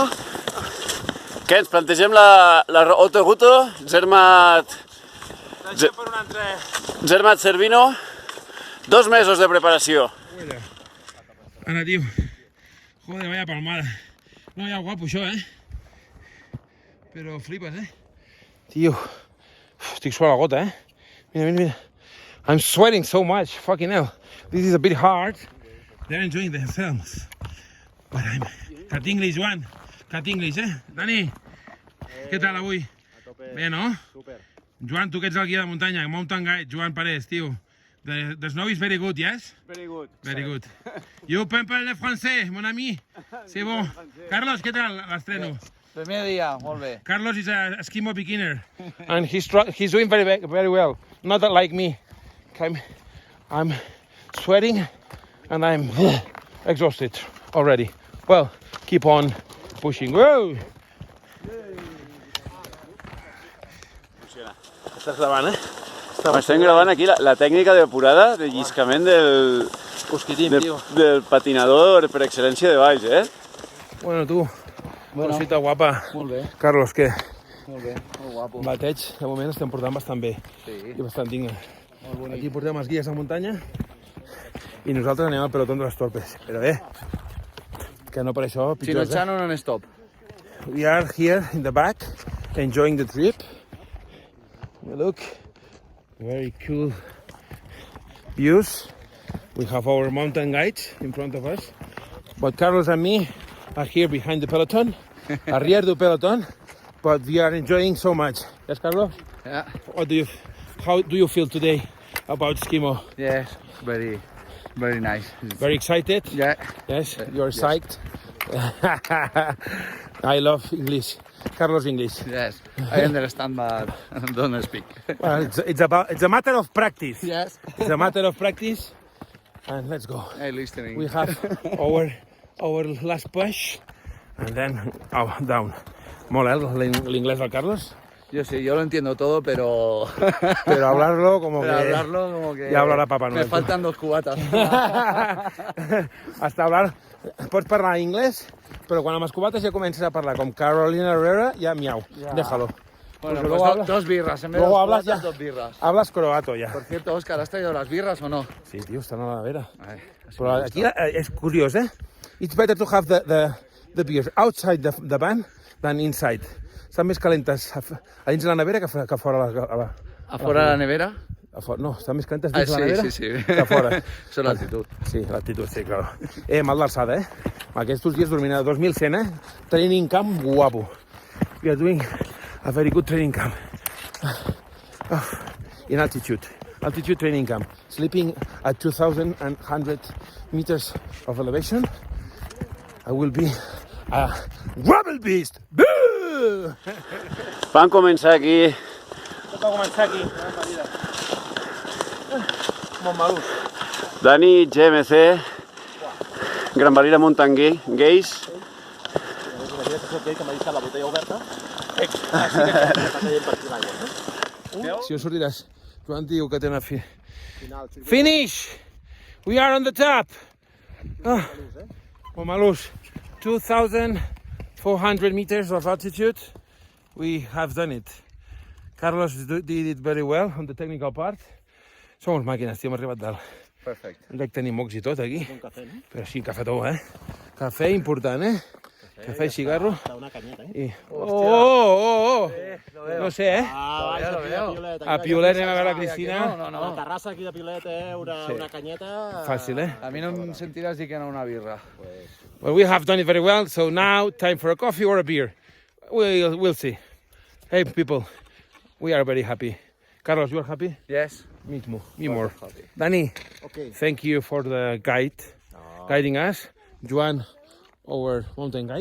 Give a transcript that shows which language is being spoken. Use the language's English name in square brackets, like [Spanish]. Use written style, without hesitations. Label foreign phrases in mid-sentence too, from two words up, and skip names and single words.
[Catalan] Què, ens plantegem la autoguto, Zermatt Cervino, 2 mesos de preparació. [Spanish] Ara, tio. Joder, vaya palmada. [Catalan] No, ja guapo això, Però flipes, Tio, estic suant la gota, Mira. [English] I'm sweating so much, fucking hell. This is a bit hard. They're enjoying themselves. But I'm... Cat English, Joan. Cat English, [Catalan] Dani, què tal avui? Bé, no? Super. Joan, tu que ets el guia de muntanya, [English] Mountain Guide, [Catalan] Joan Parés, tio. [English] The snow is very good, yes? Very good. Very good. [French] You parles le français, mon ami? C'est bon. [Catalan] Carlos, què tal l'estreno? Primer dia, molt bé. [English] Carlos is a Eskimo beginner. And he's doing very well. Not like me. I'm sweating and I'm exhausted already. Well, keep on pushing. Whoa! [Catalan] Estàs gravant, Estem gravant aquí la tècnica depurada de lliscament del patinador per excel·lència de Valls, [Spanish] Bueno, tu, cosita guapa. [Catalan] Molt bé. Carlos, què? Molt bé, molt guapo. Bateig, de moment estem portant bastant bé. Sí. I bastant digne. Molt bonic. Aquí portem els guies de muntanya i nosaltres anem al pelotón de les torpes. Però bé, que no per això pitjors, [Spanish] Chino-chano non-stop. [English] We are here in the back, enjoying the trip. Look, very cool views. We have our mountain guides in front of us. But Carlos and me are here behind the peloton, [French] arrière du peloton, [English] but we are enjoying so much. Yes, Carlos? Yeah. How do you feel today about Eskimo? Yes, very nice. Very excited? Yeah. Yes, you're psyched? I love English. Carlos English. Yes, I understand, but don't speak. Well, it's a matter of practice. Yes. It's a matter of practice. And let's go. I'm listening. We have our last push and then down. [Catalan] Mola l'inglés del Carlos. [Spanish] Yo sí, yo lo entiendo todo, pero... Pero hablarlo como Pero que... hablarlo como que... Ya hablará Papá Noel. Me faltan 2 cubatas. Hasta hablar... [Catalan] Pots parlar anglès, però quan amb els cubates ja comences a parlar com Carolina Herrera, ja miau, [Spanish] Ya. déjalo. Bueno, Porque pues luego 2 birras. En vez luego de hablas 2 cubatas, ya. 2 birras. Hablas croato ja. Por cierto, Óscar, ¿has traído las birras o no? [Catalan] Sí, tio, estan a la vera. [Spanish] Ay, así [Catalan] Però [Spanish] me [Catalan] aquí [Spanish] gusta. [Catalan] és curiós, [English] It's better to have the beers outside the van than inside. [Catalan] Estan més calentes a dins de la nevera que fora a la... [Spanish] ¿Afuera de la nevera? [Catalan] No, està més calentes dins la nevera sí. que fora. Això és l'altitud. Sí, l'altitud, sí, clar. Mal d'alçada, Aquests dies dormint a 2100, [English] Training camp [Catalan] guapo. [English] We are doing a very good training camp. In altitude. Altitude training camp. Sleeping at 2,100 meters of elevation. I will be a rubble beast. Boo! [Catalan] Van començar aquí. Va començar aquí. Montmelús. Dani, GMC, Gran Valira Mountain Gaze. Imagina't que soc aquell que m'ha deixat la botella oberta. Si ho sortiràs, Joan diu que té una fi. [English] Finish! We are on the top! Montmelús, 2,400 meters of altitude. We have done it. Carlos did it very well on the technical part. [Catalan] Som màquines, tio, hem arribat dalt. Perfecte. Dec tenir mocs i tot aquí. Un cafè, no? Però sí, cafetó, Cafè important, Cafè i cigarro. Una canyeta, I... Oh! No sé, [Spanish] ja lo veo. [Catalan] A Piolet anem a veure la Cristina. A la terrassa aquí de Piolet, una canyeta... Fàcil, A mi no em sentiràs dir que no una birra. [English] Well, we have done it very well, so now time for a coffee or a beer. We'll see. Hey, people, we are very happy. Carlos, you are happy? Yes. Me too. Me more. Danny, thank you for the guiding us. Joan, our mountain guide.